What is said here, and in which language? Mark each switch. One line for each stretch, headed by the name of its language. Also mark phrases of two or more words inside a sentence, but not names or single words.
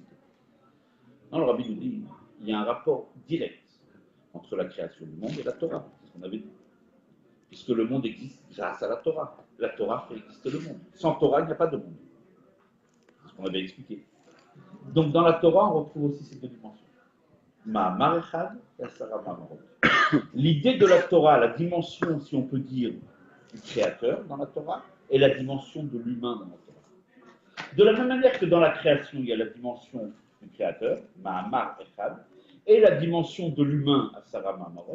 French: Non, le Rabbi nous dit il y a un rapport direct entre la création du monde et la Torah, c'est ce qu'on avait dit. Puisque le monde existe grâce à la Torah. La Torah fait exister le monde. Sans Torah, il n'y a pas de monde. C'est ce qu'on avait expliqué. Donc dans la Torah, on retrouve aussi ces deux dimensions.
Hebrew: מאמר אחד et עשרה מאמרות.
French: L'idée de la Torah, la dimension, si on peut dire, du créateur dans la Torah, et la dimension de l'humain dans la Torah. De la même manière que dans la création, il y a la dimension du créateur,
Hebrew: מאמר אחד,
French: et la dimension de l'humain,
Hebrew: עשרה מאמרות.